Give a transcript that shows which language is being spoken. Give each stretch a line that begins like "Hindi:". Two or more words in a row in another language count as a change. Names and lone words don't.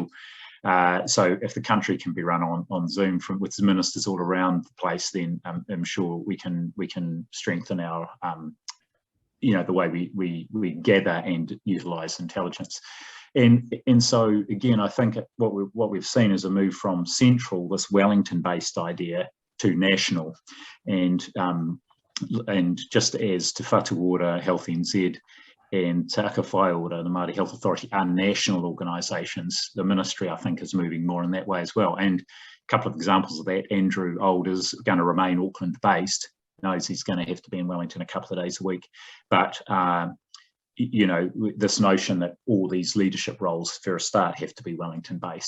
English: So if the country can be run on Zoom with ministers all around the place, then I'm sure we can strengthen our the way we gather and utilise intelligence. And so again, I think what we've seen is a move from central, this Wellington-based idea, to national, and just as Te Whatu Ora, Health NZ, and Te Aka Whai Ora, the Māori Health Authority, are national organisations, the ministry, I think, is moving more in that way as well. And a couple of examples of that: Andrew Old is going to remain Auckland-based, knows he's going to have to be in Wellington a couple of days a week, but you know, this notion that all these leadership roles for a start have to be Wellington based.